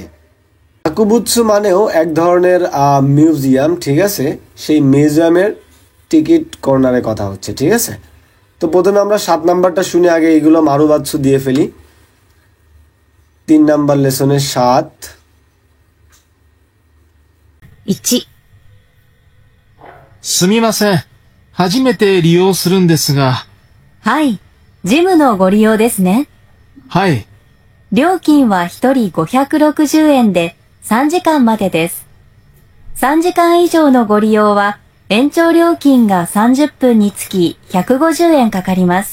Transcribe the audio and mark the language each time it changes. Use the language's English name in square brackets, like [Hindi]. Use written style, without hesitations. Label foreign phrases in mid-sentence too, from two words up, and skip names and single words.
[Bangla] হাকুবুৎসু মানেও এক ধরনের মিউজিয়াম, ঠিক আছে, সেই মিউজিয়ামের [English] ticket corner [Bangla] কথা হচ্ছে, ঠিক আছে। তো প্রথমে আমরা 7 নাম্বারটা শুনে আগে এইগুলো মারুবাৎসু দিয়ে ফেলি। 3 নাম্বার লেসনের 7। [Japanese] 1、すみません。初めて利用するんですが。はい、ジムのご利用ですね。はい。料金は1人560円で3時間までです。3時間以上のご利用は延長料金が30分につき150円かかります。